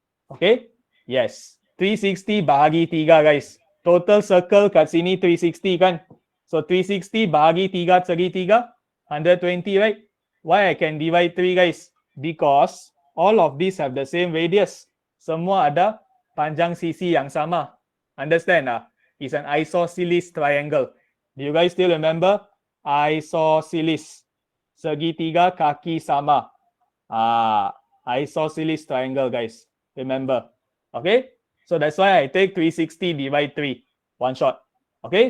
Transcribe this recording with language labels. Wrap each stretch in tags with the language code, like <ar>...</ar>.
<ms>Okay? Yes. 360 bahagi 3, guys. Total circle kat sini 360 kan? So 360 bahagi 3 segitiga, 120, right?</ms> <en>Why I can divide 3, guys? Because all of these have the same radius.</en> <ms>Semua ada panjang sisi yang sama.</ms> <en>Understand? It's an isosceles triangle. Do you guys still remember?</en> <ms>Isosceles. Segitiga kaki sama.</ms> <en>Isosceles triangle, guys. Remember. Okay? So that's why I take 360 divide 3. One shot. Okay?</en>